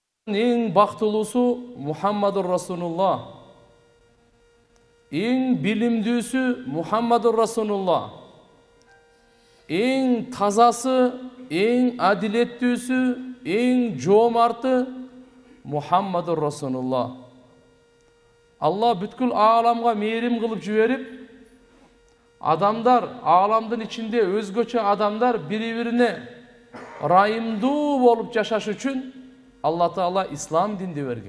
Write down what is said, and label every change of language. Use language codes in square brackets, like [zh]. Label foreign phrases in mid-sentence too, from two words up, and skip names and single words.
[ky] Eң бактылуусу [ar] محمد رسول الله. [ky] Eң билимдүүсү [ar] محمد رسول الله. [ky] Eң тазасы, eң адилеттүүсү, eң жоомарты [ar] محمد رسول الله. [ky] Алла бүткүл ааламга мээрим кылып жиберип, адамдар, ааламдын ичинде өзгөчө адамдар бири-бирине ырайымдуу болуп жашаш үчүн Алла Таала ислам динди берген.